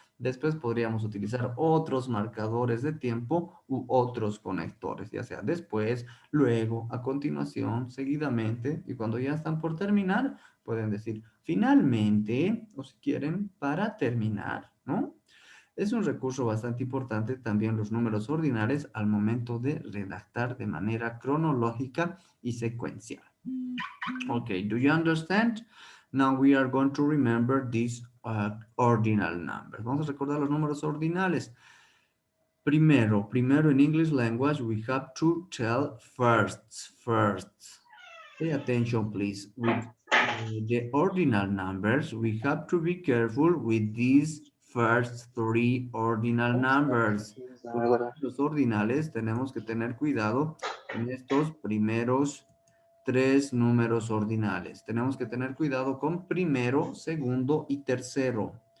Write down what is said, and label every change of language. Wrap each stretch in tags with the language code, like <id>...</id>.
<es>Después podríamos utilizar otros marcadores de tiempo u otros conectores, ya sea después, luego, a continuación, seguidamente, y cuando ya están por terminar, pueden decir finalmente, o si quieren, para terminar, ¿no? Es un recurso bastante importante también los números ordinales al momento de redactar de manera cronológica y secuencial.</es> <en>Okay, do you understand? Now we are going to remember these ordinal numbers.</en> <es>Vamos a recordar los números ordinales. Primero</es> <en>in English language, we have to tell firsts. Pay attention, please. With the ordinal numbers, we have to be careful with these first three ordinal numbers.</en> <es>Porque los ordinales tenemos que tener cuidado con estos primeros tres números ordinales. Tenemos que tener cuidado con primero, segundo y tercero.</es>